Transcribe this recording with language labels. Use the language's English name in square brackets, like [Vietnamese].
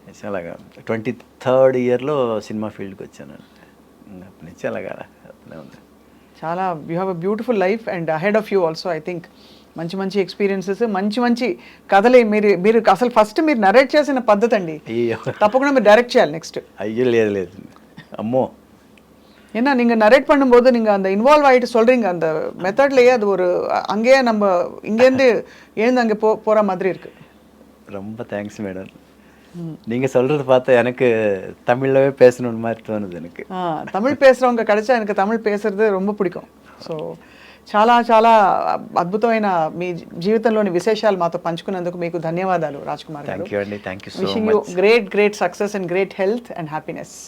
[Telugu] అలాగా 23rd ఇయర్లో cinema ఫీల్డ్కి వచ్చానండి. అప్పటి నుంచి అలాగా ఉంది. [English] చాలా you have a beautiful life and ahead of you also. I think [Telugu] మంచి ఎక్స్పీరియన్సెస్, మంచి కథలే. మీరు అసలు ఫస్ట్ మీరు నరేట్ చేసిన పద్ధతి అండి, తప్పకుండా మీరు డైరెక్ట్ చేయాలి నెక్స్ట్. అయ్యో లేదు అమ్మో. [Tamil] ஏன்னா நீங்கள் நரேட் பண்ணும்போது நீங்கள் அந்த இன்வால்வ் ஆகிட்டு சொல்கிறீங்க, அந்த மெத்தட்லேயே அது ஒரு அங்கேயே நம்ம இங்கேருந்து எழுந்து அங்கே போகிற மாதிரி இருக்குது. ரொம்ப தேங்க்ஸ் மேடம். நீங்கள் சொல்கிறது பார்த்தா எனக்கு தமிழ்லவே பேசணுன்னு மாதிரி தோணுது எனக்கு. தமிழ் பேசுகிறவங்க கிடைச்சா எனக்கு தமிழ் பேசுறது ரொம்ப பிடிக்கும். [Telugu] సో చాలా అద్భుతమైన మీ జీవితంలోని విశేషాలు మాతో పంచుకున్నందుకు మీకు ధన్యవాదాలు రాజ్ కుమార్ గారు. [English] Thank you అండి. Thank you so much. Wishing you great success and great health and happiness.